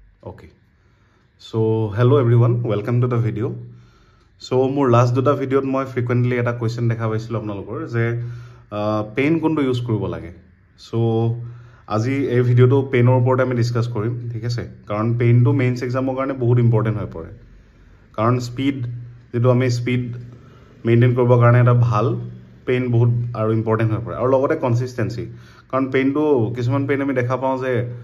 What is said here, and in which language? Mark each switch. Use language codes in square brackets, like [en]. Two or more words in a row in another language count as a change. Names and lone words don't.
[en] Okay. So hello everyone, welcome to the video. [as] ছ' মোৰ লাষ্ট দুটা ভিডিঅ' মই ফ্ৰিকুৱেন্টলি এটা কুৱেশ্চন দেখা পাইছিলো আপোনালোকৰ যে পেন কোনটো ইউজ কৰিব লাগে. So আজি এই ভিডিওটো পেনৰ ওপৰত আমি ডিসকাস কৰিম ঠিক আছে কাৰণ পেনটো মেইনছ এক্সামৰ কাৰণে বহুত ইম্পৰ্টেন্ট হৈ পৰে কাৰণ স্পিড যেটো আমি [en] speed maintain [as] কৰিব কাৰণে এটা ভাল পেন বহুত আৰু ইম্পৰ্টেন্ট হৈ পৰে আৰু লগতে কনসিস্টেন্সি কাৰণ পেনটো কিছুমান পেন আমি দেখা পাওঁ যে